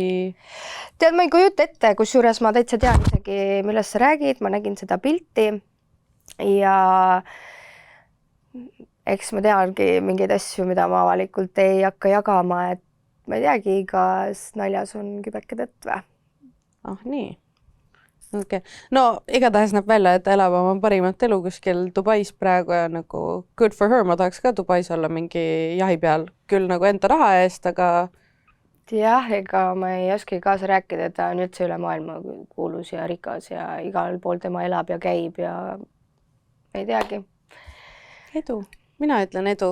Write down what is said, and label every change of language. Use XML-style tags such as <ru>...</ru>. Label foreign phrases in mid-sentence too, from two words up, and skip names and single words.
<et>Tead, ma ei kujuta ette, kusjuures ma täitsa tean isegi, millest sa räägid, ma nägin seda pilti ja eks ma teangi mingeid asju, mida ma avalikult ei hakka jagama, et ma ei teagi, igas naljas on kübeke tõtt või? Nii. Okay. No igatahes näeb välja, et elab oma parimat elu kuskil Dubais praegu ja nagu</et> <en>good for her,</en> <et>ma tahaks ka Dubais olla mingi jahi peal, küll nagu enda raha eest, aga... Jah, ega ma ei oski kaasa rääkida, ta on üldse üle maailma kuulus ja rikas ja igal pool tema elab ja käib ja ei teagi. Edu. Mina ütlen edu.</et>